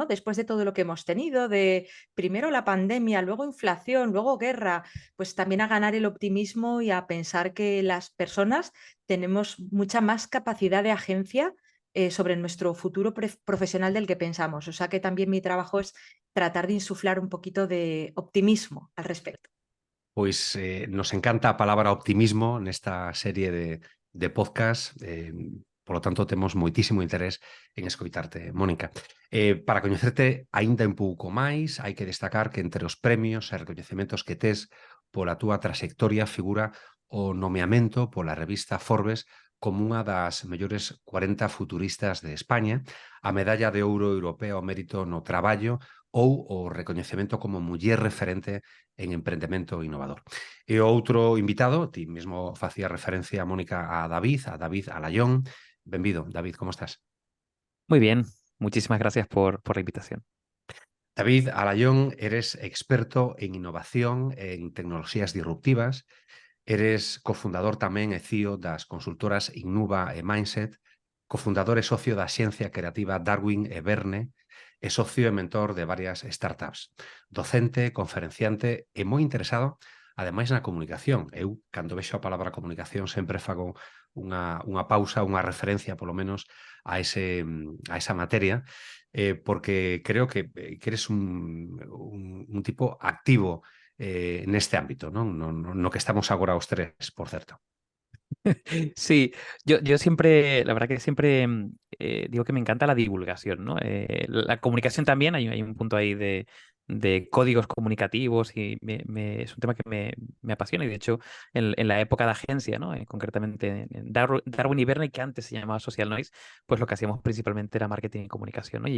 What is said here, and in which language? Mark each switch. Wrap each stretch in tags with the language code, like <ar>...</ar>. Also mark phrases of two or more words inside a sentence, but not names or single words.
<es>Después de todo lo que hemos tenido, de primero la pandemia, luego inflación, luego guerra, pues también a ganar el optimismo y a pensar que las personas tenemos mucha más capacidad de agencia sobre nuestro futuro profesional del que pensamos. O sea que también mi trabajo es tratar de insuflar un poquito de optimismo al respecto.</es> <gl>Pois nos encanta a palabra optimismo nesta serie de podcast, polo tanto temos moitísimo interés en escoitarte, Mónica. Para coñecerte aínda un pouco máis, hai que destacar que entre os premios e recoñecementos que tes pola túa traxectoria figura o nomeamento pola revista Forbes como unha das mellores 40 futuristas de España, a medalla de ouro europea ao mérito no traballo ou o recoñecemento como muller referente en emprendemento innovador. E o outro invitado, ti mesmo facía referencia, Mónica, a David Alayón. Benvido, David, como estás?</gl> <es>Muy bien, muchísimas gracias por la invitación.</es> <gl>David Alayón, eres experto en innovación, en tecnoloxías disruptivas, eres cofundador tamén e CEO das consultoras Innuba e Mindset, cofundador e socio da xencia creativa Darwin e Verne, e socio e mentor de varias startups. Docente, conferenciante e moi interesado, ademais, na comunicación. Eu, cando vexo a palabra comunicación, sempre fago unha pausa, unha referencia, polo menos, a esa materia, porque creo que eres un tipo activo neste ámbito, non? No que estamos agora os tres, por certo.</gl> <es>Sí, yo siempre, la verdad que siempre digo que me encanta la divulgación, ¿no? La comunicación también, hay un punto ahí de códigos comunicativos y es un tema que me apasiona. Y de hecho, en la época de agencia, ¿no? Concretamente en Darwin y Bernie, que antes se llamaba Social Noise, pues lo que hacíamos principalmente era marketing y comunicación, ¿no?</es>